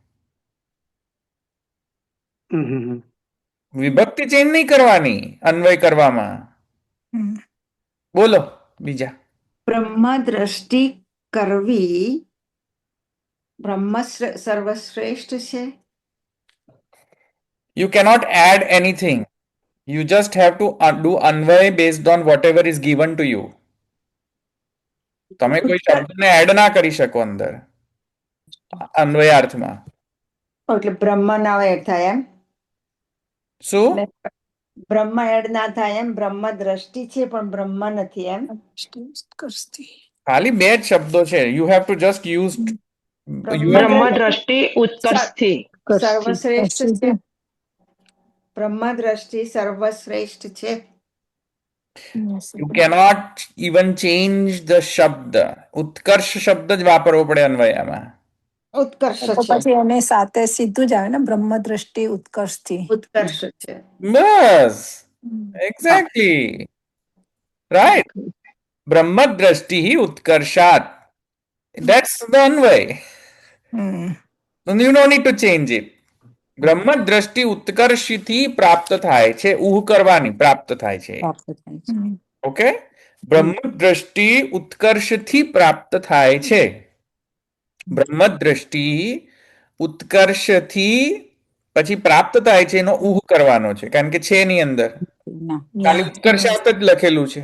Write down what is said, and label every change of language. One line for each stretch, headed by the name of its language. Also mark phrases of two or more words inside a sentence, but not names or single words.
Gujarati: વિભક્તિ ચેન્જ નહીં કરવાની અન્વય કરવામાં. બોલો બીજા. બ્રહ્મ દ્રષ્ટિ કરવી બ્રહ્મ સર્વશ્રેષ્ઠ છે.
English: You cannot add anything. You just have to do अन्वय based on whatever is given to you.
Gujarati: તમે કોઈ શબ્દને એડ ના કરી શકો અંદર અન્વયાર્થમાં. એટલે બ્રહ્મ ના એડ થાય એમ. શું? બ્રહ્મ એડ ના થાય એમ. બ્રહ્મ દ્રષ્ટિ છે પણ બ્રહ્મ નથી એમ. ખાલી બે જ શબ્દો છે.
English: You have to just use
Gujarati: બ્રહ્મ દ્રષ્ટિ ઉત્કર્ષથી સર્વશ્રેષ્ઠ છે. બ્રહ્મ દ્રષ્ટિ સર્વશ્રેષ્ઠ છે.
English: You cannot even change the શબ્દ.
Gujarati: ઉત્કર્ષ શબ્દ જ વાપરવો પડે અન્વયમાં. ઉત્કર્ષ છે પછી એને સાથે સીધું જ આવે ને, બ્રહ્મ દ્રષ્ટિ ઉત્કર્ષથી. ઉત્કર્ષ છે. બસ,
English: exactly right.
Sanskrit: બ્રહ્મ દ્રષ્ટિ ઉત્કર્ષાત.
English: That's the અન્વય. You don't need to change it.
Gujarati: બ્રહ્મ દ્રષ્ટિ ઉત્કર્ષથી પ્રાપ્ત થાય છે. ઉહ કરવાની પ્રાપ્ત થાય છે. ઓકે, બ્રહ્મ દ્રષ્ટિ ઉત્કર્ષથી પ્રાપ્ત થાય છે. બ્રહ્મ દ્રષ્ટિ ઉત્કર્ષથી પછી પ્રાપ્ત થાય છે એનો ઉહ કરવાનો છે, કારણ કે છે એની અંદર ખાલી ઉત્કર્ષાત જ લખેલું છે.